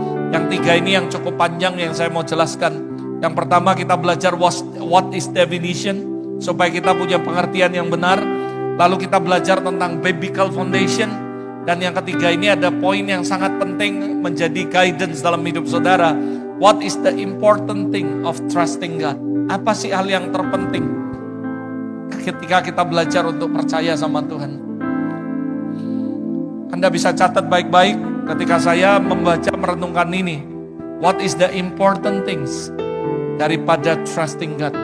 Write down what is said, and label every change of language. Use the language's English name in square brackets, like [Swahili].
[Indonesian] Yang tiga ini yang cukup panjang yang saya mau jelaskan. Yang pertama kita belajar [English] what is definition, [Indonesian] supaya kita punya pengertian yang benar. Lalu kita belajar tentang biblical foundation. Dan yang ketiga ini ada poin yang sangat penting menjadi guidance dalam hidup saudara. [English] What is the important thing of trusting God? [Indonesian] Apa sih hal yang terpenting ketika kita belajar untuk percaya sama Tuhan? Anda bisa catat baik-baik ketika saya membaca merenungkan ini. [English] What is the important things [Indonesian] daripada [English] trusting God?